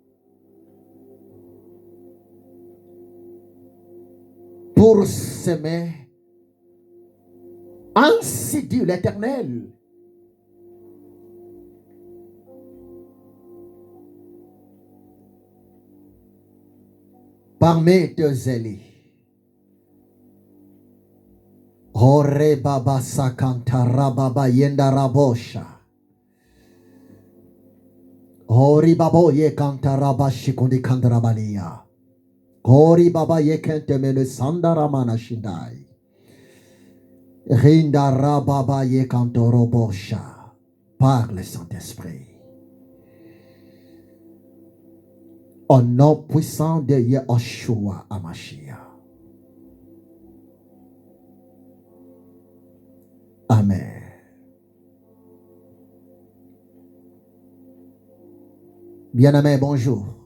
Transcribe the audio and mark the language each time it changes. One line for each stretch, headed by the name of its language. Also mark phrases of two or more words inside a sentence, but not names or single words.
French: Pour s'aimer. Ainsi dit l'Éternel. Parmi tes zélis. Hore baba sakantara baba yenda rabosha. Hori babo ye kantara bashikundi kandrabalia. Hori baba ye kente mene sandara mana shindai. Rindara baba ye kantoro bosha. Parle Saint-Esprit. Au nom puissant de Yeshua Hamashiach. Amen. Bien-aimé, bonjour.